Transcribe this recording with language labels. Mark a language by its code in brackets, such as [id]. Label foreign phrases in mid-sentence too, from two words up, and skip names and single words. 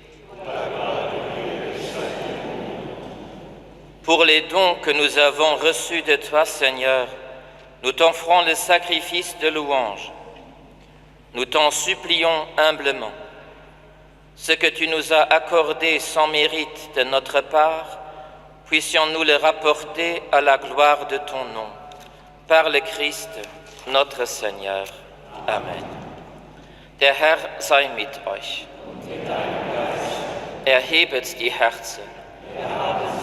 [fr] Pour les dons que nous avons reçus de toi, Seigneur, nous t'offrons le sacrifice de louange. Nous t'en supplions humblement. Ce que tu nous as accordé sans mérite de notre part, puissions-nous le rapporter à la gloire de ton nom. Par le Christ, notre Seigneur. [de] Amen. Der Herr sei mit euch. Erhebet die Herzen.